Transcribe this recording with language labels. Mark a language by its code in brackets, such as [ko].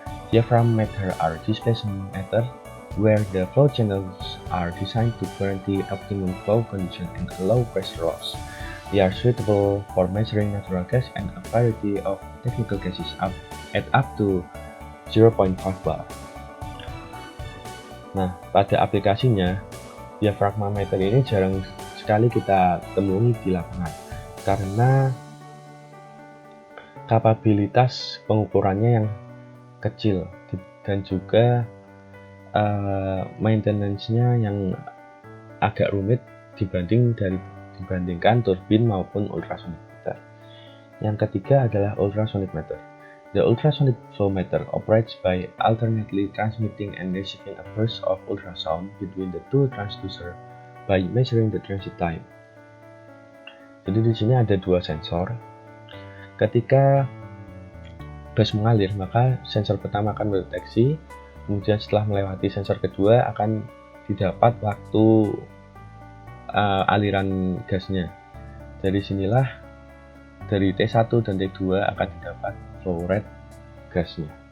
[en] Diaphragm meter are displacement meter where the flow channels are designed to guarantee optimum flow condition and low pressure loss. They are suitable for measuring natural gas and a variety of technical gases at up to 0.5 bar. [id] Nah, pada aplikasinya, diaphragm meter ini jarang sekali kita temui di lapangan karena kapabilitas pengukurannya yang kecil dan juga maintenance-nya yang agak rumit dibandingkan turbin maupun ultrasonic meter. Yang ketiga adalah ultrasonic meter. [en] The ultrasonic flow meter operates by alternately transmitting and receiving a burst of ultrasound between the two transducers by measuring the transit time. [id] Jadi di sini ada 2 sensor. Ketika gas mengalir, maka sensor pertama akan mendeteksi, kemudian setelah melewati sensor kedua akan didapat waktu aliran gasnya. Dari sinilah dari T1 dan T2 akan didapat flow rate gasnya.